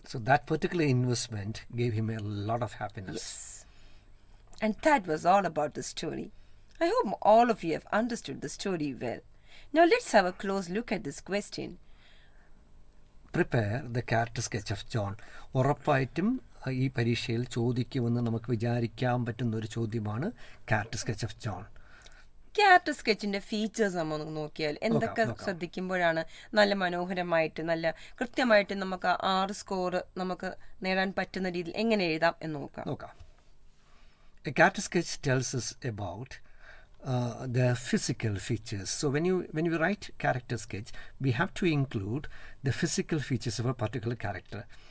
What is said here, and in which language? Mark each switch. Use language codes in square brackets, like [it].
[en] So that particular investment gave him a lot of happiness. Yes. And that was all about the story. I hope all of you have understood the story well. Now let's have a close look at this question. Prepare the character sketch of John. [ml] ഉറപ്പായിട്ടും ഈ പരീക്ഷയിൽ ചോദിക്കുമെന്ന് നമുക്ക് വിചാരിക്കാൻ പറ്റുന്ന ഒരു ചോദ്യമാണ് character sketch of John. Character സ്കെച്ചിന്റെ features നമ്മൾ നോക്കിയാൽ എന്തൊക്കെ ശ്രദ്ധിക്കുമ്പോഴാണ് നല്ല മനോഹരമായിട്ട് നല്ല കൃത്യമായിട്ട് നമുക്ക് 6 സ്കോർ നമുക്ക് നേടാൻ പറ്റുന്ന രീതിയിൽ എങ്ങനെ എഴുതാം എന്ന് നോക്കാം. [en] A character sketch tells us about the physical features. So when you write character sketch, we have to include the physical features of a particular character.